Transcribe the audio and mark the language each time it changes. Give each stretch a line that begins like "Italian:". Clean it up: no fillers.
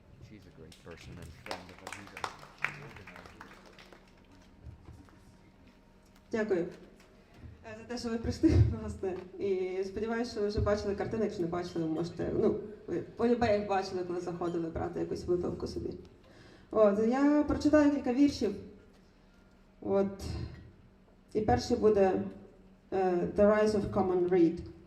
English: She's a great person and friend of Aziza. She organized it.
Ukrainian: Дякую за те, що ви прийшли, власне. І сподіваюся, що ви вже бачили картини. Якщо не бачили, ви можете, ви полюбе їх бачили, коли заходили брати якусь випивку собі. От, я прочитаю кілька віршів. От, І перший буде The Rise of Common Reed.